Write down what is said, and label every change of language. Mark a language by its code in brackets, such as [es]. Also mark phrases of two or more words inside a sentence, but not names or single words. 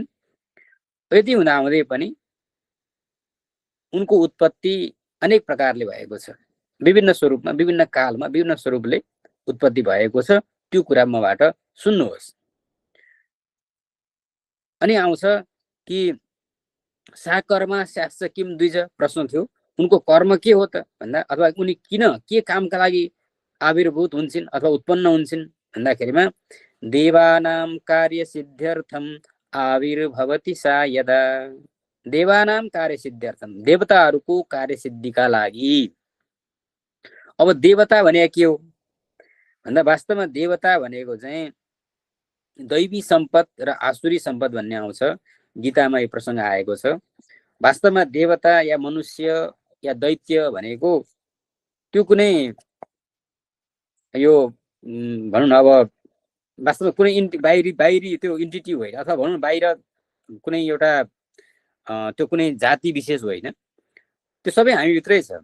[ne] यति हुँदाहुँदै पनि उनको उत्पत्ति अनेक प्रकारले भएको छ, विभिन्न स्वरूपमा विभिन्न कालमा विभिन्न स्वरूपले उत्पत्ति भएको छ। त्यो कुरा मबाट सुन्नुहोस्। अनि आउँछ कि [sa] सा कर्म स्यास्च किम द्विज, [ne] प्रश्न थियो उनको कर्म के हो त भन्दा अथवा उनी किन के कामका लागि आविर्भूत हुन्छन् अथवा उत्पन्न हुन्छन् भन्दाखेरिमा [sa] देवानाम कार्य सिद्ध्यर्थम आविर्भवति सा यदा, देवानाम कार्य सिद्ध्यर्थम, [ne] देवताहरूको कार्य सिद्धिका लागि। अब देवता भनेको के हो भन्दा वास्तवमा देवता भनेको चाहिँ दैवी सम्पद र आसुरी सम्पद भन्ने आउँछ, गीतामा यो प्रसङ्ग आएको छ। वास्तवमा देवता या मनुष्य या दैत्य भनेको त्यो कुनै यो भनौँ न अब वास्तवमा कुनै बाहिरी त्यो इन्टिटी होइन अथवा भनौँ न बाहिर कुनै एउटा त्यो कुनै जाति विशेष होइन, त्यो सबै हामीभित्रै छ।